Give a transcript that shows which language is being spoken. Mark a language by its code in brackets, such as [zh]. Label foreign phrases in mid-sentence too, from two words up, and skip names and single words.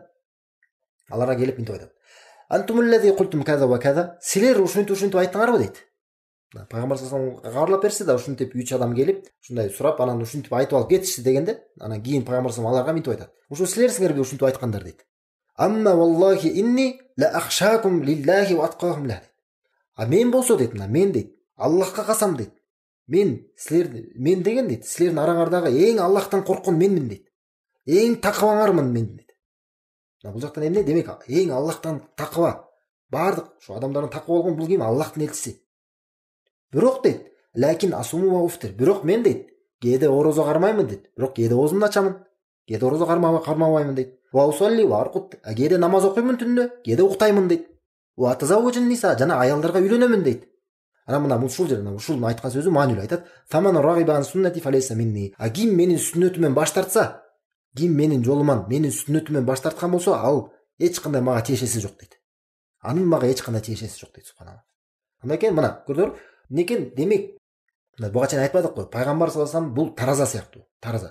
[ky] Аларга келип мынтип айтат. [ar] أنتم الذين قلتم كذا وكذا. [ky] Силер ушинтип айттыңарбы дейт. Пайгамбар [ar] صلى الله عليه وسلم [ky] кабарлап берсе да, ушинтип 3 адам келип, ушундай сурап, анан ушинтип айтып алып кетишти дегенде, анан кийин пайгамбар [ar] صلى الله عليه وسلم [ky] аларга мынтип айтат. Ушул силерсиңерби ушинтип айткандар дейт. [ar] أما والله إني لأخشاكم لله وأتقاكم له. [ky] Мен болсо дейт, мен дейт, Аллахка касам дейт. Мен деген дейт, силердин араңардагы эң Аллахтан корккон менмин дейт. Эң такыбаңармын мен дейт. Бул жактан эмне? Демек, эң Аллахтан такыба. Бардык ошо адамдардын такыба болгон бул ким? Аллахтын элчиси. Бирок дейт, [ar] لكن أصوم وأفطر. [ky] Бирок мен дейт, кээде орозо кармаймын дейт. Бирок кээде оозумду ачамын. Кээде орозо кармабаймын дейт. [ar] وأصلي وأرقد. [ky] Кээде намаз окуймун түндө, кээде уктаймын дейт. [ar] وأتزوج النساء, [ky] жана аялдарга үйлөнөмүн дейт. Анан мына ушул айткан сөзү маанилүү айтат. [ar] فمن رغب عن سنتي فليس مني. [ky] Ким менин сүннөтүмөн баш тартса, ким менин жолуман, менин сүннөтүмөн баш тарткан болсо, ал эч кандай мага тиешеси жок дейт. Анын мага эч кандай тиешеси жок дейт, субханалла. Андай экен, мына көрдүңөр, некен демек, буга чейин айтпадыкпы, пайгамбар [ar] صلى الله عليه وسلم [ky] бул тараза сыяктуу, тараза.